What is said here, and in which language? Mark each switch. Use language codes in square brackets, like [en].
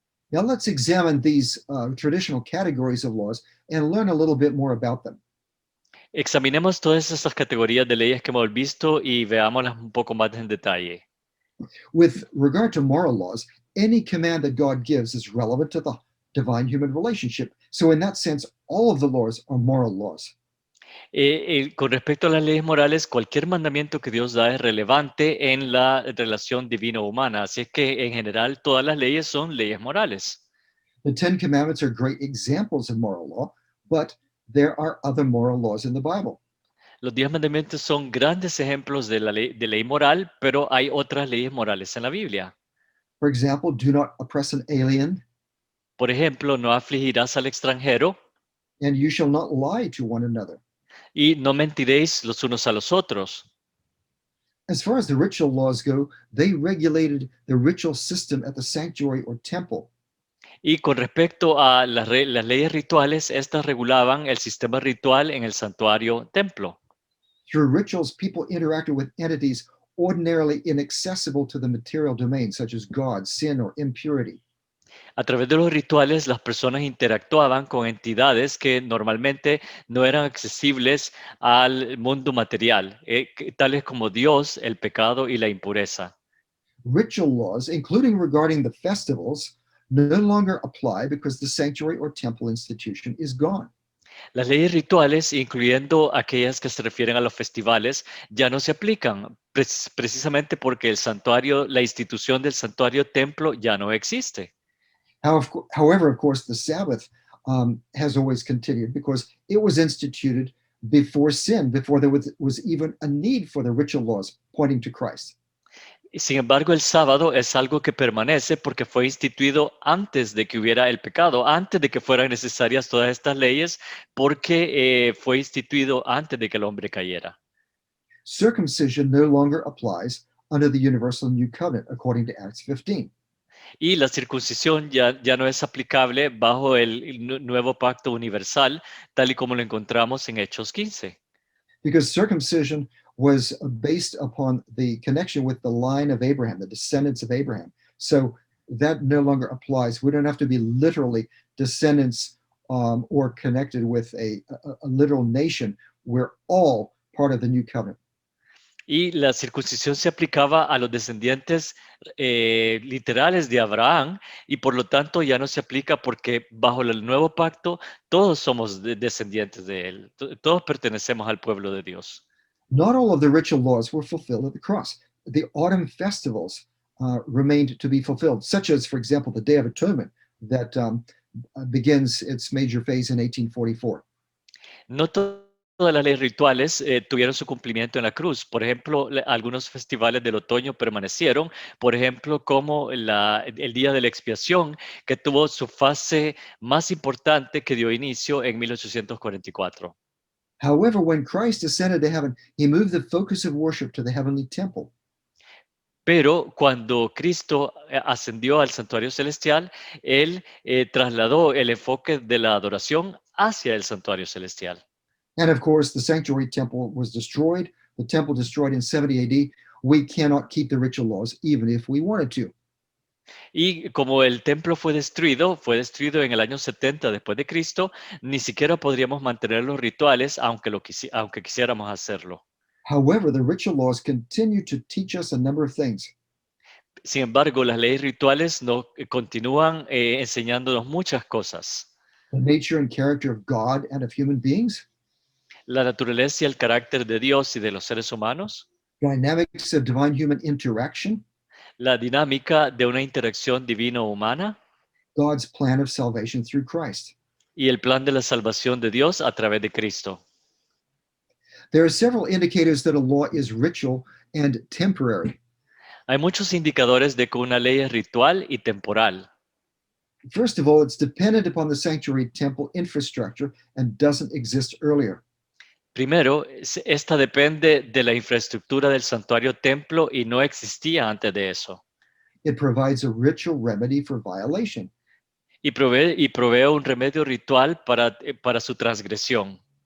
[en] Now let's examine these traditional categories of laws and learn a little bit more about them. [es] Examinemos todas estas categorías de leyes que hemos visto y veámoslas un poco más en detalle. [en] With regard to moral laws, any command that God gives is relevant to the divine human relationship. So, in that sense, all of the laws are moral laws. [es] Con respecto a las leyes morales, cualquier mandamiento que Dios da es relevante en la relación divino-humana. Así es que en general todas las leyes son leyes morales. [en] The Ten Commandments are great examples of moral law, but there are other moral laws in the Bible. [es] Los 10 mandamientos son grandes ejemplos de la ley moral, pero hay otras leyes morales en la Biblia. [en] For example, do not oppress an alien, [es] Por ejemplo, no afligirás al extranjero [en] and you shall not lie to one another. [es] y no mentiréis los unos a los otros. [en] As far as the ritual laws go, they regulated the ritual system at the sanctuary or temple. [es] Y con respecto a las leyes rituales, estas regulaban el sistema ritual en el santuario templo. [en] Through rituals, people interacted with entities ordinarily inaccessible to the material domain, such as God, sin, or impurity. [es] A través de los rituales, las personas interactuaban con entidades que normalmente no eran accesibles al mundo material, tales como Dios, el pecado y la impureza. [en] Ritual laws, including regarding the festivals, no longer apply because the sanctuary or temple institution is gone. [es] Las leyes rituales, incluyendo aquellas que se refieren a los festivales, ya no se aplican precisamente porque el santuario, la institución del santuario templo ya no existe. [en] However, of course, the Sabbath has always continued because it was instituted before sin, before there was even a need for the ritual laws pointing to Christ. [es] Sin embargo, el sábado es algo que permanece porque fue instituido antes de que hubiera el pecado, antes de que fueran necesarias todas estas leyes, porque fue instituido antes de que el hombre cayera. [en] Circumcision no longer applies under the universal new covenant, according to Acts 15. [es] Y la circuncisión ya no es aplicable bajo el nuevo pacto universal, tal y como lo encontramos en Hechos 15. [en] Because circumcision was based upon the connection with the line of Abraham, the descendants of Abraham. So that no longer applies. We don't have to be literally descendants or connected with a literal nation. We're all part of the new covenant. [es] Y la circuncisión se aplicaba a los descendientes literales de Abraham y por lo tanto ya no se aplica porque bajo el nuevo pacto todos somos descendientes de él. Todos pertenecemos al pueblo de Dios. [en] Not all of the ritual laws were fulfilled at the cross. The autumn festivals remained to be fulfilled, such as, for example, the Day of Atonement that begins its major phase in 1844. [es] No todas las leyes rituales tuvieron su cumplimiento en la cruz. Por ejemplo, algunos festivales del otoño permanecieron, por ejemplo, como el Día de la Expiación, que tuvo su fase más importante que dio inicio en 1844. [en] However, when Christ ascended to heaven, he moved the focus of worship to the heavenly temple. [es] Pero cuando Cristo ascendió al santuario celestial, Él trasladó el enfoque de la adoración hacia el santuario celestial. [en] And of course, the sanctuary temple was destroyed, the temple destroyed in 70 AD. We cannot keep the ritual laws even if we wanted to. [es] Y como el templo fue destruido en el año 70 después de Cristo, ni siquiera podríamos mantener los rituales aunque quisiéramos hacerlo. [en] However, the ritual laws continue to teach us a number of things. [es] Sin embargo, las leyes rituales continúan enseñándonos muchas cosas. [en] The nature and character of God and of human beings, [es] La naturaleza y el carácter de Dios y de los seres humanos, [en] dynamics of divine human interaction, [es] la dinámica de una interacción divino-humana [en] God's plan of salvation through Christ. [es] y el plan de la salvación de Dios a través de Cristo. [en] There are several indicators that a law is ritual and temporary. [es] Hay muchos indicadores de que una ley es ritual y temporal. [en] First of all, it's dependent upon the sanctuary temple infrastructure and doesn't exist earlier. [es] Primero, esta depende de la infraestructura del santuario templo y no existía antes de eso. [en] It provides a ritual remedy for violation. [es] Y provee un remedio ritual para su transgresión.